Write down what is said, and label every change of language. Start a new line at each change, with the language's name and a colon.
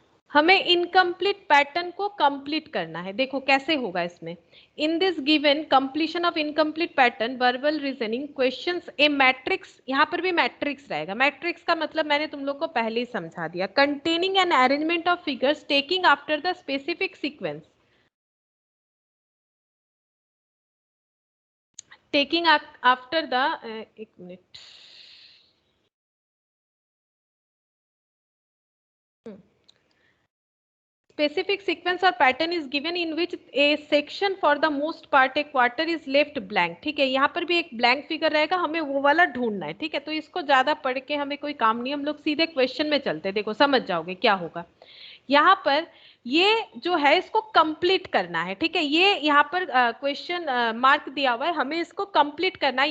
Hindi: हमें incomplete pattern को complete करना है। देखो कैसे होगा इसमें।
English: In this given completion of incomplete pattern, verbal reasoning questions, a matrix.
Hindi: यहाँ पर भी मैट्रिक्स रहेगा। मैट्रिक्स का मतलब मैंने तुम लोग को पहले ही समझा दिया।
English: containing an arrangement of figures taking after the specific sequence, taking after the,
Hindi: एक minute,
English: specific sequence or pattern is given in which a section for the most part a quarter is left blank।
Hindi: ठीक है, यहाँ पर भी एक blank figure रहेगा, हमें वो वाला ढूंढना है। ठीक है, तो इसको ज्यादा पढ़ के हमें कोई काम नहीं, हम लोग सीधे क्वेश्चन में चलते हैं। देखो समझ जाओगे क्या होगा। यहाँ पर ये जो है इसको कंप्लीट करना है। ठीक है, ये यहाँ पर क्वेश्चन मार्क दिया हुआ है, हमें इसको कंप्लीट करना है।